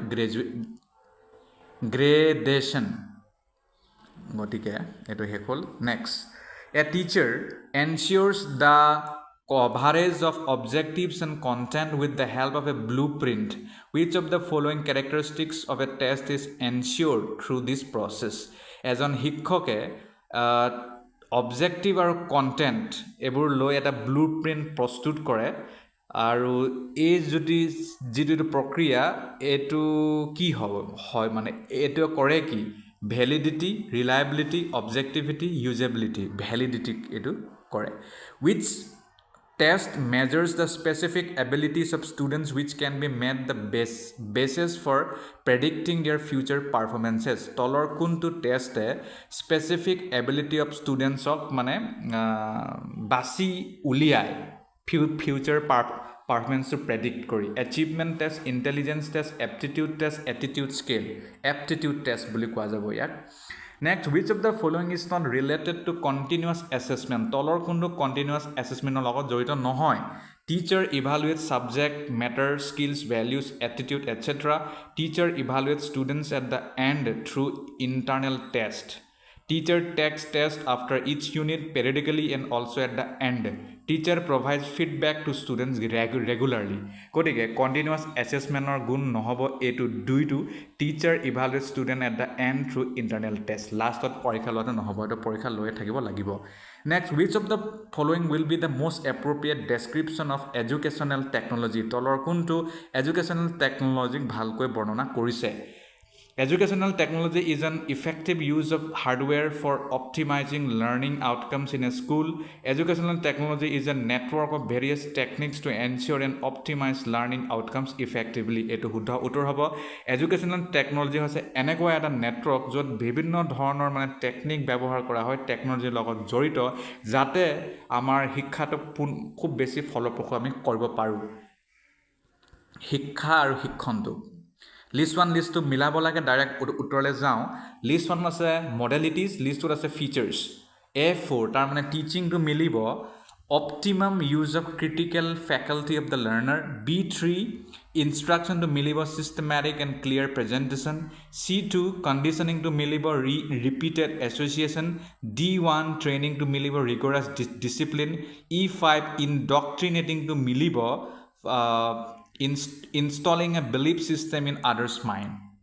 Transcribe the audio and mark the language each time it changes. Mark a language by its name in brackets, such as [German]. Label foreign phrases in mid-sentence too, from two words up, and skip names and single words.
[Assamese] gradation gotike eto hekol next a teacher ensures the coverage of objectives and content with the help of a blueprint. Which of the following characteristics of a test is ensured through this process? As on শিক্ষকে অবজেক্টিভ আৰু কণ্টেণ্ট এইবোৰ লৈ এটা [English] blue print [Assamese] প্ৰস্তুত কৰে আৰু এই যিটো প্ৰক্ৰিয়া এইটো কি হ'ব হয় মানে এইটো কৰে কি [English] validity reliability objectivity usability validity [Assamese] এইটো কৰে [English] which test measures the specific abilities of students which can be made the basis for predicting their future performances [Assamese] তলৰ কোনটো টেষ্টে [English] specific ability of students of [Assamese] মানে বাছি উলিয়ায় [English] future performance to predict কৰি achievement test intelligence test aptitude test attitude scale aptitude test [Assamese] বুলি কোৱা যাব ইয়াক [English] Next, which of the following is not related to continuous assessment? [Assamese] তলৰ কোনটো [English] continuous assessment [Assamese] লগত জড়িত নহয় [English] Teacher evaluates subject, matter, skills, values, attitude, etc. Teacher evaluates students at the end through internal test. Teacher takes test after each unit periodically and also at the end. Teacher provides feedback to students regularly. গতিকে continuous assessment or [Assamese] গুণ নহব এইটো দুইটো [English] teacher evaluates student at the end through internal test. Last [Assamese] পৰীক্ষা লোৱাটো নহব এইটো পৰীক্ষা লৈয়ে থাকিব লাগিব [English] Next, which of the following will be the most appropriate description of educational technology? [Assamese] তলৰ কোনটো [English] educational technology [Assamese] ভালকৈ বৰ্ণনা কৰিছে [English] Educational technology is an effective use of hardware for optimizing learning outcomes in a school. Educational technology is a network of various techniques to ensure and optimize learning outcomes effectively. [Assamese] এটো শুদ্ধ উত্তৰ হ'ব [English] Educational technology [Assamese] হৈছে এনেকুৱা এটা নেটৱৰ্ক য'ত বিভিন্ন ধৰণৰ মানে টেকনিক ব্যৱহাৰ কৰা হয় টেকনলজিৰ লগত জড়িত যাতে আমাৰ শিক্ষাটো খুব বেছি ফলপ্ৰসূ আমি কৰিব পাৰোঁ শিক্ষা আৰু শিক্ষণটো [English] List 1 list 2 [Assamese] মিলাব লাগে ডাইৰেক্ট উত্তৰলৈ যাওঁ List 1 আছে modalities [English] list 2 আছে features A4 [Assamese] তাৰ মানে [English] teaching to মিলিব optimum use of critical faculty of the learner B3 instruction to মিলিব systematic and clear presentation C2 conditioning to মিলিব repeated association D1 training to মিলিব rigorous discipline E5 indoctrinating to মিলিব installing a belief system in others' mind.